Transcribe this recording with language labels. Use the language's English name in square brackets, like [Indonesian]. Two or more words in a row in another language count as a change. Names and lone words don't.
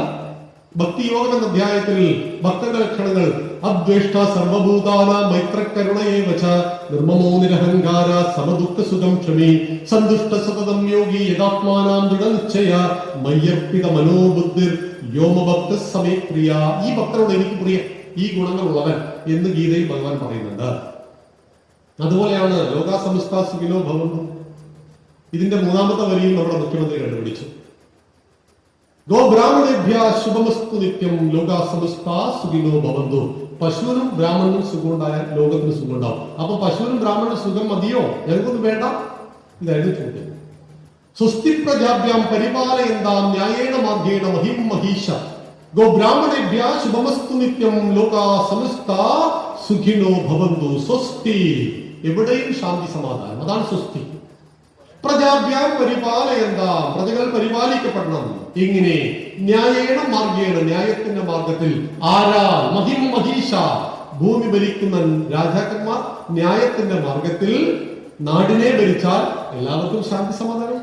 [Malayalam] ഭക്തിയോഗം എന്ന അധ്യായത്തിൽ ഭക്തന്റെ ലക്ഷണങ്ങൾ [Sanskrit] അദ്വേഷ്ട സർവഭൂതാന മൈത്രകരുണയേവച നിർമ്മമോ നിരഹങ്കാര സമദുഃഖ സുഖം ക്ഷമി സന്തുഷ്ട സതതം യോഗി യഥാത്മാനാം ദൃഢനിശ്ചയ മയ്യർപ്പിത മനോബുദ്ധിർ വ്യോമഭക്ത സമേ പ്രിയ. [Malayalam] ഈ ഭക്തനോട് എനിക്ക് പ്രിയ, ഈ ഗുണങ്ങളുള്ളവൻ എന്ന് ഗീതയിൽ ഭഗവാൻ പറയുന്നുണ്ട്. [Sanskrit] അതുപോലെയാണ് ലോകാ സമസ്ത സുഖിനോ ഭവന്തു. [Malayalam] ഇതിന്റെ മൂന്നാമത്തെ വരിയും നമ്മുടെ മുഖ്യമന്ത്രി കണ്ടുപിടിച്ചു. [Sanskrit] ഗോ ബ്രാഹ്മണേഭ്യ ശുഭമസ്തു നിത്യം ലോകാ സമസ്ത സുഖിനോ ഭവന്തു. [Malayalam] പശുവിനും ബ്രാഹ്മണനും സുഖം ഉണ്ടായാൽ ലോകത്തിന് സുഖം ഉണ്ടാവും. അപ്പൊ പശുവിനും ബ്രാഹ്മണനും സുഖം മതിയോ? ഞങ്ങൾക്കൊന്നും വേണ്ട. ഇതായിരുന്നു ചോദ്യം. [Sanskrit] സ്വസ്തി പ്രജാഭ്യാം പരിപാലയന്താം ന്യായേണ മാർഗേണ മഹിം മഹീഷ ഗോ ബ്രാഹ്മണേഭ്യ ശുഭമസ്തു നിത്യം ലോകാ സമസ്ത സുഖിനോ ഭവന്തു. [Malayalam] സ്വസ്തി, എവിടെയും ശാന്തി സമാധാനം, അതാണ് സ്വസ്തി. [Sanskrit] പ്രജാഭ്യാം പരിപാലയന്താം, [Malayalam] പ്രജകൾ പരിപാലിക്കപ്പെടണം. ഇങ്ങനെ [Sanskrit] ന്യായേണ മാർഗേണ, [Malayalam] ന്യായത്തിന്റെ മാർഗത്തിൽ. ആരാ? [Sanskrit] മഹിം മഹീഷ, [Malayalam] ഭൂമി ഭരിക്കുന്ന രാജാക്കന്മാർ ന്യായത്തിന്റെ മാർഗത്തിൽ നാടിനെ ഭരിച്ചാൽ എല്ലാവർക്കും ശാന്തി സമാധാനം.